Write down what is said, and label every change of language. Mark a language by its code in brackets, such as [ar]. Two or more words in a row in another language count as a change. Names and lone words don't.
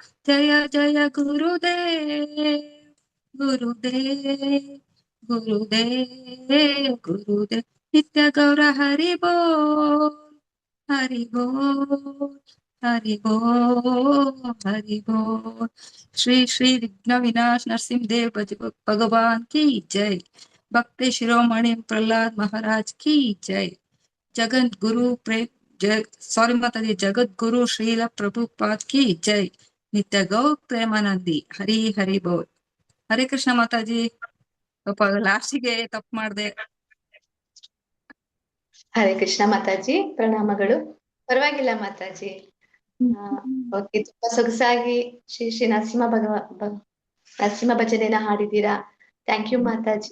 [kn] ಜಯ ಜಯ ಗುರುದೇವ್, ಗುರುದೇವ್, ಗುರುದೇವ್, ಗುರುದೇವ್. [hi] नित्य गौर हरि बोल, हरि बोल, हरि बोल, हरि बोल. ಶ್ರೀ ಶ್ರೀ ವಿಘ್ನ ವಿನಾಶ ನರಸಿಂಹ ದೇವ್ भगवान की जय. भक्ति शिरोमणि प्रहलाद महाराज की जय. जगत गुरु सॉरी माताजी, जगत गुरु श्रील प्रभुपाद की जय. नित्य गौ प्रेमानंदी. हरि हरि बोल. हरे कृष्ण माताजी. [kn] ಪಾಪ ಲಾಸ್ಟಿಗೆ ತಪ್ಪು ಮಾಡ್ದೆ. ಹರೇ ಕೃಷ್ಣ ಮಾತಾಜಿ. ಪ್ರಣಾಮಗಳು. ಪರವಾಗಿಲ್ಲ ಮಾತಾಜಿ. ಓಕೆ, ತುಂಬಾ ಸೊಗಸಾಗಿ ಶ್ರೀ ಶ್ರೀ ನರಸಿಂಹ ಭಜನೆನ ಹಾಡಿದ್ದೀರಾ. [en] thank you [kn] ಮಾತಾಜಿ.